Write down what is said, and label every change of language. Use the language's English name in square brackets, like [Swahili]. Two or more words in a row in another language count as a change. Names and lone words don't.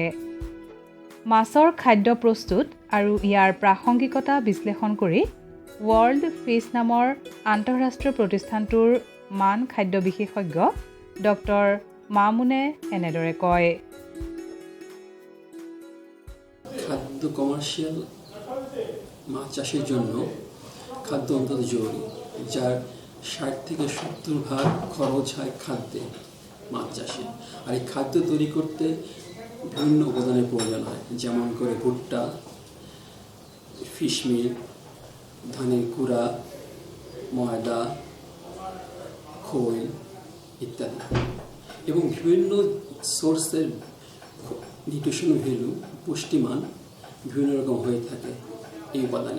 [Assamese] মাছৰ খাদ্য প্ৰস্তুত আৰু ইয়াৰ প্ৰাসংগিকতা বিশ্লেষণ কৰি ৱৰ্ল্ড ফিছ নামৰ আন্তঃৰাষ্ট্ৰীয় প্ৰতিষ্ঠানটোৰ মান খাদ্য বিশেষজ্ঞ ডক্টৰ মামুনে এনেদৰে কয়। [Bangla] খাদ্য কমার্শিয়াল মাছ চাষের জন্য খাদ্য অত্যন্ত জরুরি, যার 60 থেকে 70% খরচ হয় খাদ্যে মাছ চাষে। আর এই খাদ্য তৈরি করতে বিভিন্ন উপাদানের প্রয়োজন হয়, যেমন করে ভুট্টা, ফিশ মিল, ধানের কুড়া, ময়দা, খোল ইত্যাদি, এবং বিভিন্ন সোর্সের নিউট্রিশন ভ্যালু, পুষ্টিমান বিভিন্ন রকম হয়ে থাকে এই উপাদানে।